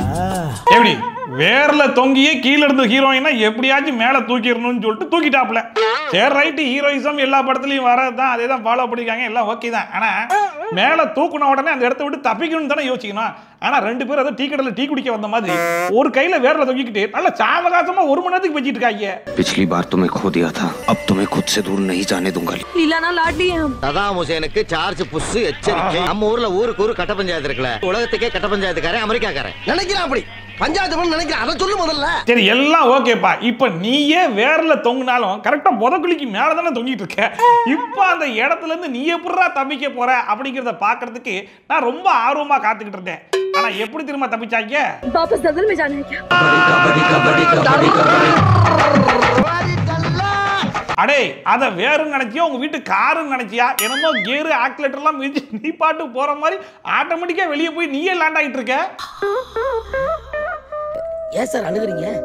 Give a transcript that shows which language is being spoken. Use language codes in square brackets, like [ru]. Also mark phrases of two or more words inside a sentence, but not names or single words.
[ta] எப்படி வேர்ல தொங்கியே கீழே இருந்த ஹீரோயினை எப்படியாச்சும் மேல தூக்கிடணும்னு சொல்லிட்டு தூக்கிட்டாப்புல. சரி ரைட்டு, ஹீரோயிசம் எல்லா படத்துலயும் வரதான், அதே தான் ஃபாலோ பண்ணிருக்காங்க, எல்லாம் ஓகே தான். ஆனா மேல தூக்குன உடனே அந்த இடத்த விட்டு தப்பிக்கணும்னு தானே யோசிக்கணும். ஆனா ரெண்டு பேரும் அதை டீ கடையில் டீ குடிக்க வந்த மாதிரி ஒரு கையில வேர்ல தொங்கிக்கிட்டு நல்ல சாவகாசமா ஒரு மணி நேரத்துக்கு வச்சிட்டு இருக்காங்க. [hi] पिछली बार तुम्हें खो दिया था, अब तुम्हें खुद से दूर नहीं जाने दूंगा. लीला ना लाडली है हम. [ta] சதாம் ஹுசேனுக்கு சார்ஜ் புஷ் எச்சரிக்கை. நம்ம ஊர்ல ஊருக்கு ஊரு கட்ட பஞ்சாயத்து இருக்குல்ல, உலகத்துக்கே கட்ட பஞ்சாயத்துக்காரன் அமெரிக்காக்காரன் நினைக்கிறேன். அப்படி பஞ்சாயத்து நினைக்கிறேன். அதை சொல்லு முதல்ல. சரி எல்லாம் ஓகேப்பா. இப்ப நீயே வேர்ல தொங்கினாலும் கரெக்டா புதக்குழிக்கு மேல தானே தொங்கிட்டு இருக்க. இப்ப அந்த இடத்துல இருந்து நீ எப்படிடா தப்பிக்க போற அப்படிங்கறத பாக்குறதுக்கு நான் ரொம்ப ஆர்வமா காத்துக்கிட்டு இருந்தேன். ஆனா எப்படி திரும்ப தப்பிச்சாங்க? [hi] वापस दलदल में जाना है क्या? [ta] அடே அத வேறுன்னு நினைச்சியா, உங்க வீட்டு காருன்னு நினைச்சியா? என்னமோ [en] gear accelerator [ta] எல்லாம் மிதிச்சு நீ பாட்டு போற மாதிரி ஆட்டோமேட்டிக்கா வெளியே போய் நீயே லேண்ட் ஆகிட்டு இருக்க. ஏன் சார் அழுகுறீங்க?